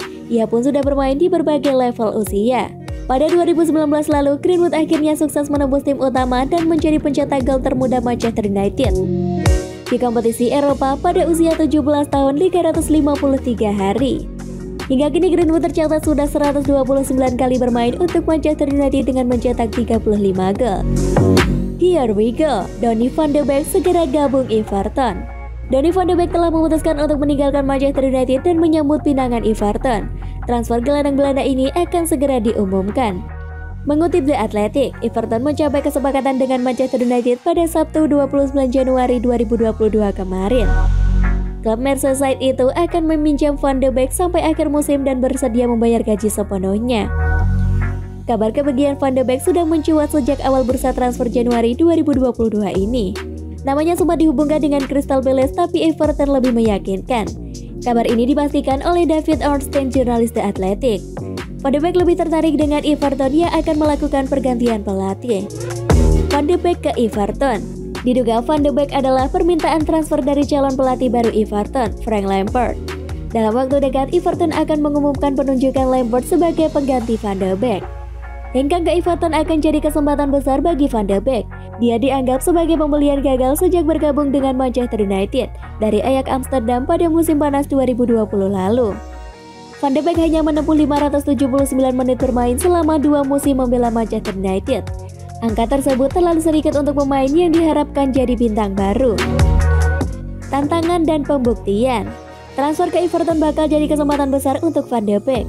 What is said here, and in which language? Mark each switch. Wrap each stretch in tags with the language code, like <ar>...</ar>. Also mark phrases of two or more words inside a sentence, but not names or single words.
<id>Ia pun sudah bermain di berbagai level usia. Pada 2019 lalu, Greenwood akhirnya sukses menembus tim utama dan menjadi pencetak gol termuda Manchester United di kompetisi Eropa pada usia 17 tahun 353 hari. Hingga kini Greenwood tercatat sudah 129 kali bermain untuk Manchester United dengan mencetak 35 gol.</id> <en>Here we go,</en> <id>Donny van de Beek segera gabung Everton. Donny van de Beek telah memutuskan untuk meninggalkan Manchester United dan menyambut pinangan Everton. Transfer gelandang Belanda ini akan segera diumumkan. Mengutip The Athletic, Everton mencapai kesepakatan dengan Manchester United pada Sabtu 29 Januari 2022 kemarin. Klub Merseyside itu akan meminjam van de Beek sampai akhir musim dan bersedia membayar gaji sepenuhnya. Kabar kepergian Van de Beek sudah mencuat sejak awal bursa transfer Januari 2022 ini. Namanya sempat dihubungkan dengan Crystal Palace, tapi Everton lebih meyakinkan. Kabar ini dipastikan oleh David Ornstein, jurnalis The Athletic. Van de Beek lebih tertarik dengan Everton yang akan melakukan pergantian pelatih. Van de Beek ke Everton. Diduga Van de Beek adalah permintaan transfer dari calon pelatih baru Everton, Frank Lampard. Dalam waktu dekat, Everton akan mengumumkan penunjukan Lampard sebagai pengganti Van de Beek. Hengkang ke Everton akan jadi kesempatan besar bagi Van de Beek. Dia dianggap sebagai pembelian gagal sejak bergabung dengan Manchester United dari Ajax Amsterdam pada musim panas 2020 lalu. Van de Beek hanya menempuh 579 menit bermain selama 2 musim membela Manchester United. Angka tersebut terlalu sedikit untuk pemain yang diharapkan jadi bintang baru. Tantangan dan pembuktian. Transfer ke Everton bakal jadi kesempatan besar untuk Van de Beek.</id>